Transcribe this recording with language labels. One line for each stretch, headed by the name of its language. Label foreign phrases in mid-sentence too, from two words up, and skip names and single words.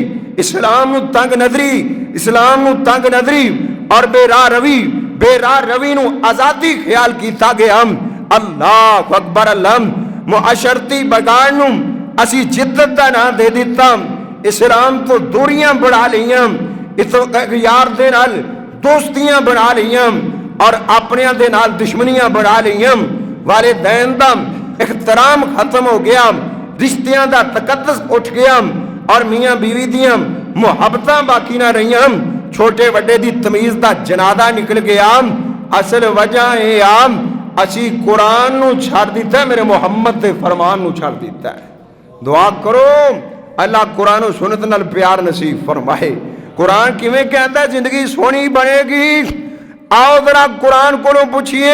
Punjabi: اسلام نو تنگ نظری اور بے راہ روی نو آزادی خیال کیتا گیا.
Arabic: اللہ اکبر.
Punjabi: اللہ معاشرتی بگاڑ نو اسی جدت دا نام دے دیتا. اسلام تو دوریاں بڑھا لیاں, یار دے نال دوستیاں بڑھا لیاں اور اپنیاں دے نال دشمنیاں بڑھا لیاں. والدین دا احترام ختم ہو گیا, رشتیاں دا تقدس اٹھ گیا اور میاں بیوی دیاں محبتاں باقی نہ رہیاں. چھوٹے وڈے دی تمیز دا جنازہ نکل گیا. اصل وجہ اے اسی قرآن نو چھڑ دیتا ہے, میرے محمد دے فرمان نو چھڑ دیتا ہے. دعا کرو اللہ قرآن و سنت نال پیار نصیب فرمائے. قرآن کیویں کہندا ہے زندگی سونی بنے گی.
Urdu: آؤ ذرا قرآن کو پوچھئے.